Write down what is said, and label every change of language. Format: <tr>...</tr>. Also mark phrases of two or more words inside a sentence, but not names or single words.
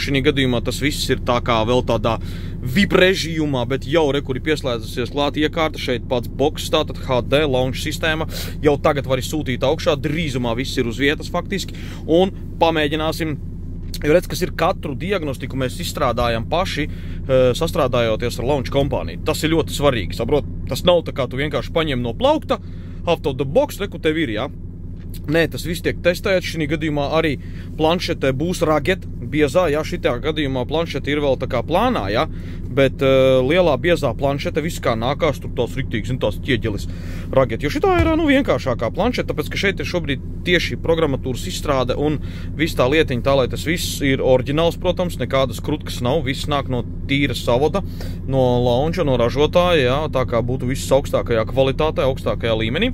<lv>Šī gadījumā tas viss ir tā kā vēl tādā VIP režīmā, bet jau rekuri pieslēdzusies klāt iekārta, šeit pats boks, tātad HD launch sistēma, jau tagad vari sūtīt augšā, drīzumā viss ir uz vietas faktiski, un pamēģināsim, jo redz, kas ir katru diagnostiku mēs izstrādājam paši, sastrādājoties ar launch kompāniju. Tas ir ļoti svarīgi, saprot, tas nav tā kā tu vienkārši paņem no plaukta,</lv> <en>out of the box,</en> <lv>reku tev ir, jā. Nē, tas viss tiek testēts, šī gadījumā arī planšetē būs Rugged, biezā, jā, šitā gadījumā planšete ir vēl tā kā plānā, jā, bet lielā biezā planšete viss kā nākās, tur tās riktīgs un tās ķieģelis Rugged, jo šitā ir, nu, vienkāršākā planšete, tāpēc, ka šeit ir šobrīd tieši programmatūras izstrāde un viss tā lietiņa tā, lai tas viss ir oriģināls, protams, nekādas krutkas nav, viss nāk no tīra savoda, no launča, no ražotāja, jā, tā kā būtu viss augstākajā kvalitātē, augstākajā līmenī.</lv>